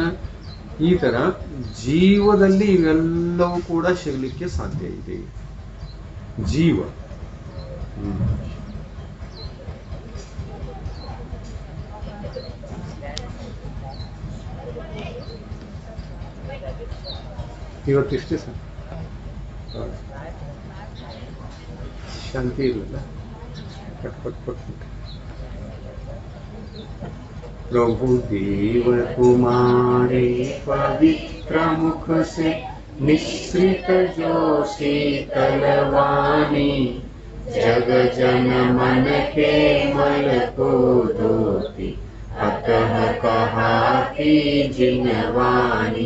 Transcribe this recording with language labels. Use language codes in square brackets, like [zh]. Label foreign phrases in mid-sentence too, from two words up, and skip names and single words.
[kn] ಈ ತರ ಜೀವದಲ್ಲಿ ಇವೆಲ್ಲವೂ ಕೂಡ ಸಿಗಲಿಕ್ಕೆ ಸಾಧ್ಯ ಇದೆ. ಜೀವ ಇವತ್ತಿಷ್ಟೇ ಸರ್. [hi] शांति प्रभु देव तुम्हारे पवित्र मुख से निश्रित जो शीतल वाणी, जग जन मन के मल को धोती, अतः कहा की जिनवाणी।